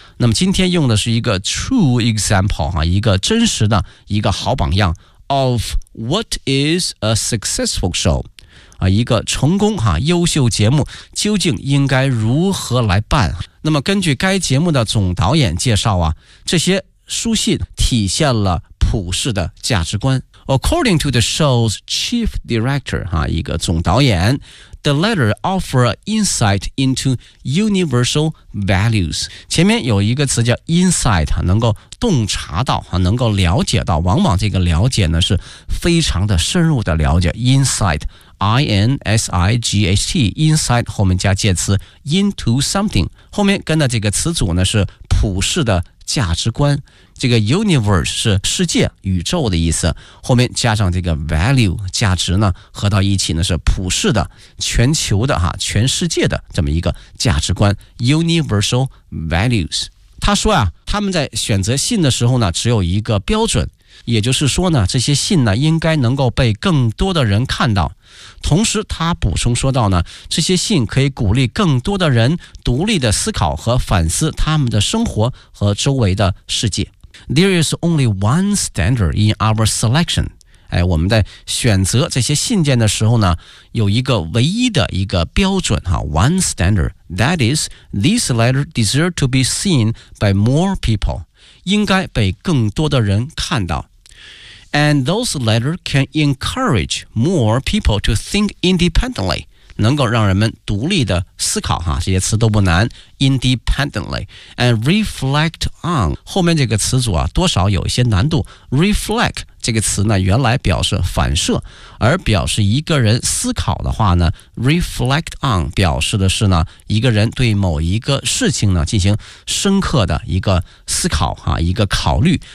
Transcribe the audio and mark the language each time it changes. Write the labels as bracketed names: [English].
[Chinese] 那么今天用的是一个 [English] true example [Chinese] 哈，一个真实的一个好榜样 [English] of what is a successful show [Chinese] 啊，一个成功哈优秀节目究竟应该如何来办？那么根据该节目的总导演介绍啊，这些书信体现了普世的价值观。 [English] According to the show's chief director 哈， [Chinese] 一个总导演。 [English] The letter offer insight into universal values. [Chinese] 前面有一个词叫 insight， 能够洞察到，能够了解到，往往这个了解呢是非常的深入的了解。 insight， I-N-S-I-G-H-T， insight 后面加介词 into something， 后面跟的这个词组呢是普世的价值观。这个 universe 是世界宇宙的意思，后面加上这个 value 价值呢，合到一起呢是普世的全球的哈，全世界的这么一个价值观 universal values。他说啊，他们在选择信的时候呢只有一个标准，也就是说呢这些信呢应该能够被更多的人看到。同时他补充说到呢，这些信可以鼓励更多的人独立的思考和反思他们的生活和周围的世界。 [English] There is only one standard in our selection. [Chinese] 哎，我们在选择这些信件的时候呢，有一个唯一的一个标准哈 ， [English] one standard. That is, these letters deserve to be seen by more people. [Chinese] 应该被更多的人看到。 [English] And those letters can encourage more people to think independently. [Chinese] 能够让人们独立的思考哈，这些词都不难。 [English] Independently and reflect on [Chinese] 后面这个词组啊，多少有一些难度。 Reflect 这个词呢，原来表示反射，而表示一个人思考的话呢 ，reflect on 表示的是呢，一个人对某一个事情呢进行深刻的一个思考哈，一个考虑。